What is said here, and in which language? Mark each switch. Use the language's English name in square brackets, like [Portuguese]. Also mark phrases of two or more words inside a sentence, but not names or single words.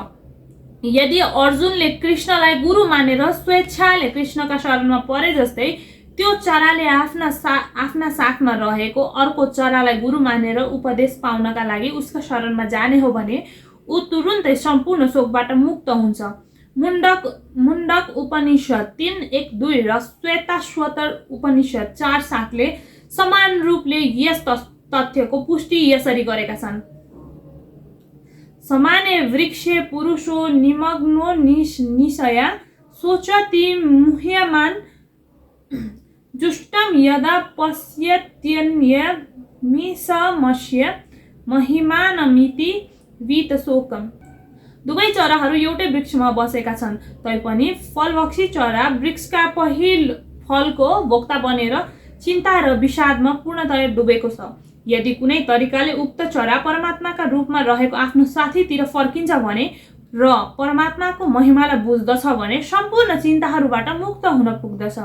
[Nepali] यदि अर्जुनले कृष्णलाई गुरु मानेर स्वेच्छाले कृष्णका शरणमा परे जस्तै त्यो चराले आफ्ना साथमा रहेको अर्को चरालाई गुरु मानेर उपदेश पाउनका लागि उसका शरणमा जाने हो भने ऊ तुरुन्तै सम्पूर्ण शोकबाट मुक्त हुन्छ। मुण्डक उपनिषद 3:1-2 र श्वेताश्वतर उपनिषद 4:7ले समान रूपले यस तथ्यको पुष्टि यसरी गरेका छन्। [Sanskrit] समाने वृक्षे पुरुषो निमग्नो निशया सोचति मुह्यमान जुष्टम यदा पश्यत्यन्यमिषमस्य महिमानमिति वीतशोकम। [Nepali] दुवै चराहरू एउटै वृक्षमा बसेका छन्, तैपनि फलभक्षी चरा वृक्षका पहिलो फलको भोक्ता बनेर चिन्ता र विषादमा पूर्णतया डुबेको छ। यदि कुनै तरिकाले उक्त चरा परमात्माका रूपमा रहेको आफ्नो साथीतिर फर्किन्छ भने र परमात्माको महिमालाई बुझ्दछ भने सम्पूर्ण चिन्ताहरूबाट मुक्त हुन पुग्दछ।